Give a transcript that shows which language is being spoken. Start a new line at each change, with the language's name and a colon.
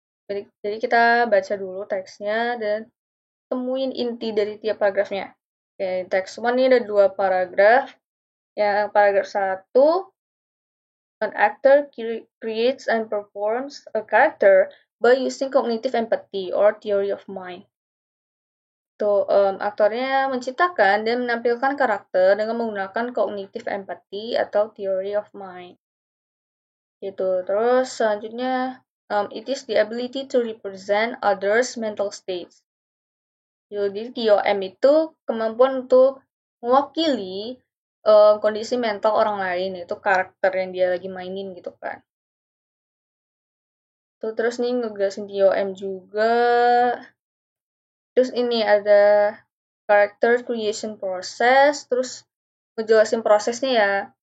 Indonesian: Jadi kita baca dulu teksnya dan temuin inti dari tiap paragrafnya. Oke, teks 1 ini ada 2 paragraf. Yang paragraf 1,
English: an actor creates and performs a character by using cognitive empathy or theory of mind.
Indonesian: Aktornya menciptakan dan menampilkan karakter dengan menggunakan cognitive empathy atau theory of mind. Gitu. Terus selanjutnya,
English: it is the ability to represent others' mental states.
Indonesian: Jadi TOM itu kemampuan untuk mewakili kondisi mental orang lain, itu karakter yang dia lagi mainin gitu kan. Terus nih ngejelasin TOM juga. Terus ini ada character creation process, terus ngejelasin prosesnya ya.